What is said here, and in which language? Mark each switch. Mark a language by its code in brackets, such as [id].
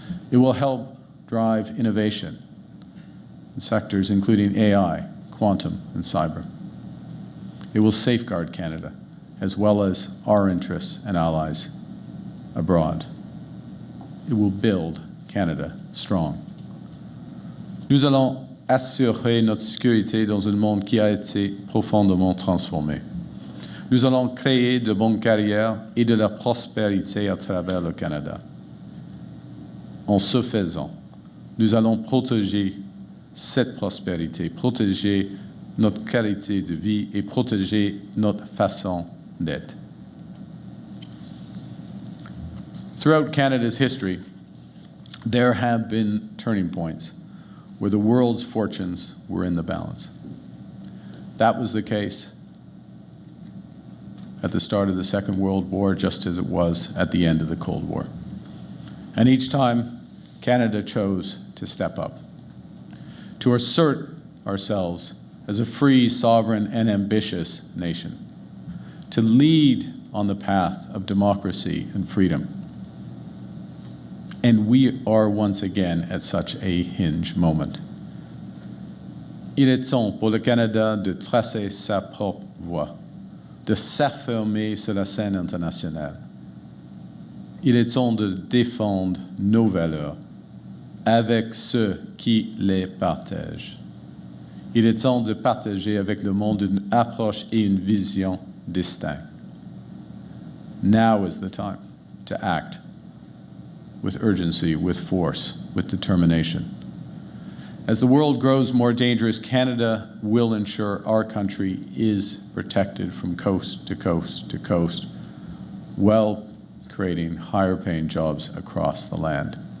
[en] It will help drive innovation in sectors including AI, quantum, and cyber. It will safeguard Canada, as well as our interests and allies abroad. It will build Canada strong. [fr] Nous allons assurer notre sécurité dans un monde qui a été profondément transformé. Nous allons créer de bonnes carrières et de la prospérité à travers le Canada. En ce faisant, nous allons protéger cette prospérité, protéger notre qualité de vie et protéger notre façon d'être. [en] Throughout Canada's history, there have been turning points where the world's fortunes were in the balance. That was the case at the start of the Second World War, just as it was at the end of the Cold War. And each time, Canada chose to step up, to assert ourselves as a free, sovereign, and ambitious nation, to lead on the path of democracy and freedom. And we are once again at such a hinge moment. [fr] Il est temps pour le Canada de tracer sa propre voie, de s'affirmer sur la scène internationale. Il est temps de défendre nos valeurs avec ceux qui les partagent. Il est temps de partager avec le monde une approche et une vision distinctes. [en] Now is the time to act with urgency, with force, with determination. As the world grows more dangerous, Canada will ensure our country is protected from coast to coast to coast, while creating higher paying jobs across the land.